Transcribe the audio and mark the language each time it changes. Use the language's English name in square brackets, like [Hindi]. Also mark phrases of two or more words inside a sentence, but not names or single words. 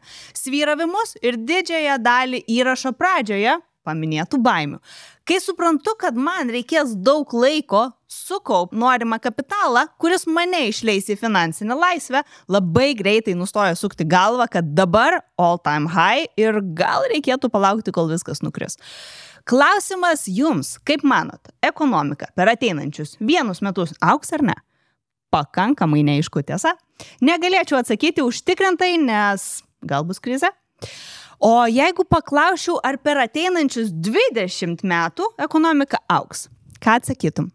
[Lithuanian] Svyravimus ir didžiąją dalį įrašo pradžioje paminėtų baimių. Kai suprantu, kad man reikės daug laiko sukaupt norimą kapitalą, kuris mane išleis į finansinę laisvę, labai greitai nustoja sukti galvą, kad dabar [English] all time high [Lithuanian] ir gal reikėtų palaukti, kol viskas nukris. Klausimas jums, kaip manot, ekonomika per ateinančius 1 metus augs ar ne? Pakankamai neaišku, tiesa? Negalėčiau atsakyti užtikrintai, nes gal bus krizė? O jeigu paklausčiau, ar per ateinančius 20 metų ekonomika augs, ką atsakytum?